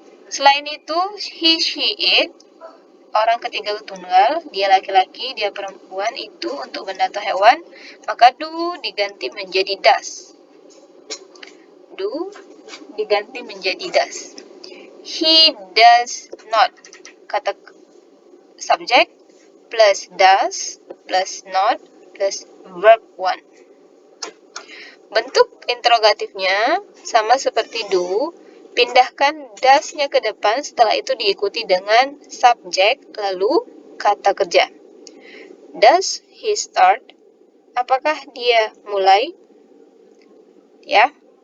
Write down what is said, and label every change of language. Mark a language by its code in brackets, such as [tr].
[id] Selain itu, he, she, it, orang ketiga tunggal, dia laki-laki, dia perempuan, itu untuk benda atau hewan, maka do diganti menjadi does. Do diganti menjadi does. He does not, kata subject plus does plus not plus verb one. Bentuk interrogatifnya sama seperti do, pindahkan does-nya ke depan, setelah itu diikuti dengan subject lalu kata kerja. [en] Does he start? [id] Apakah dia mulai? Ya.